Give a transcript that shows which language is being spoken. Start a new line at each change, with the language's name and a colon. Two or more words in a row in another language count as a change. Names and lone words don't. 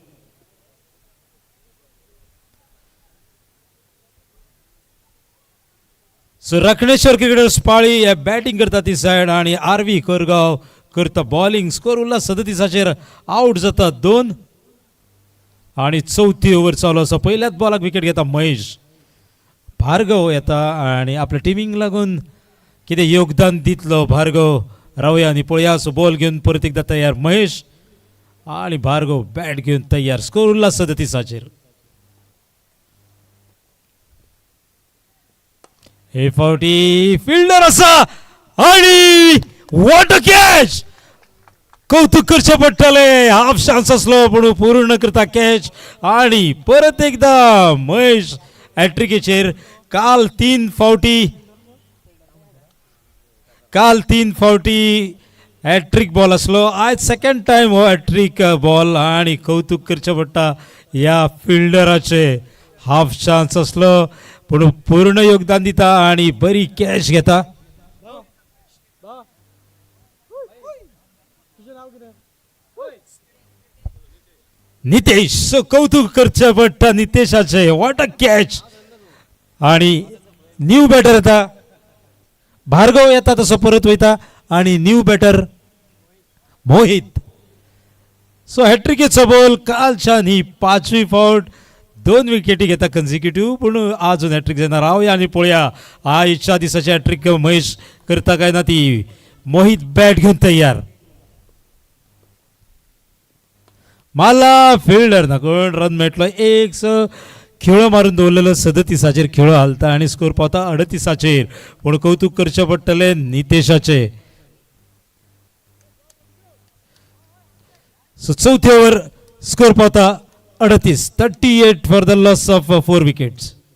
Konkani: सो राखणेश्वर क्रिकेटर्स पाळी हे बॅटिंग करता ती सायड आणि आरवी कोरगाव करता बॉलिंग. स्कोर उरला 37, आउट जाता 2 आणि चौथी ओव्हर चालू आसा. पहिल्याच बॉलाक विकेट घेता महेश. भार्गव येता आणि आपल्या टिमींक लागून कितें योगदान दितलो भार्गव रावया आणि पळया. सो बॉल घेऊन परत एकदा तयार महेश आणि भार्गव बॅट घेऊन तयार. स्कोर उरला 37. हे फावटी फिल्डर असा आणि
English: what a catch.
Konkani: कौतुक करचे पडटले,
English: half chance
Konkani: असलो पण पूर्ण करता कॅच आणि परत एकदा महेश हॅट्रिकेचेर. काल 3 फावटी
English: hat-trick ball
Konkani: असलो, आज
English: second time
Konkani: हो
English: hat-trick ball
Konkani: आणि कौतुक करचे पडटा या फिल्डराचे.
English: half chance
Konkani: असलो पण पूर्ण योगदान दिता आणि बरी कॅच घेता. नितेश, कौतुक करचे पडटा नितेशाचे,
English: what a catch.
Konkani: आणि
English: new batter
Konkani: येता भार्गव, येता तसो परत वयता आणि
English: new batter
Konkani: मोहित. सो हॅट्रिकेचो बॉल कालच्यान ही 5वी फावट 2 विकेटी घेता कन्झिक्युटिव्ह, पण अजून हॅट्रिक जायना. रावया आणि पळया आजच्या दिसाची हॅट्रिक महेश करता काय ना. ती मोहित बॅट घेऊन तयार. मला फिल्डर ना कोण रन मेळटलो. एक खेळ मारून दवरलेलो 37 खेळ हालता आणि स्कोर पावता 38. पण कौतुक करचे पडटले नितेशाचे. सो चौथी ओव्हर स्कोर पावता 38
English: for the loss of 4 wickets.